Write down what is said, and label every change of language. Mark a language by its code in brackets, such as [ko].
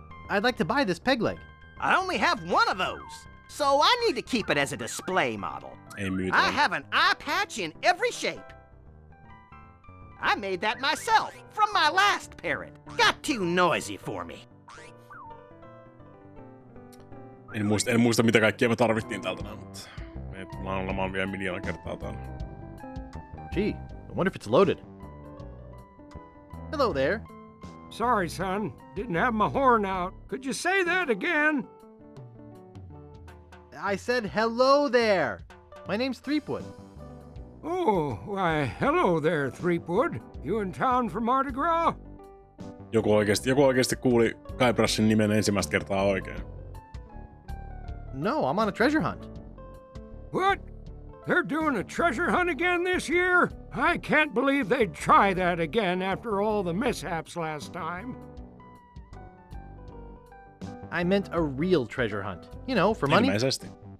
[en] I'd like to buy this peg leg. I only have one of those, so I need to keep it as a display model. [fi] Ei myytä. [en] I have an eye patch in every shape. I made that myself from my last parrot. Got too noisy for me. [fi] En muista mitä kaikkea me tarvittiin täältä näin, mutta me tullaan olemaan vielä miljoona kertaa täällä. [en] Gee, I wonder if it's loaded. Hello there. Sorry, son. Didn't have my horn out. Could you say that again? I said hello there. My name's Threepwood. Oh, why, hello there, Threepwood. You in town for Mardi Gras? [fi] Joku oikeesti kuuli Guybrush'in nimen ensimmäistä kertaa oikein. [en] No, I'm on a treasure hunt. What? They're doing a treasure hunt again this year? I can't believe they'd try that again after all the mishaps last time. I meant a real treasure hunt. You know, for money. [fi] Ilmeisesti.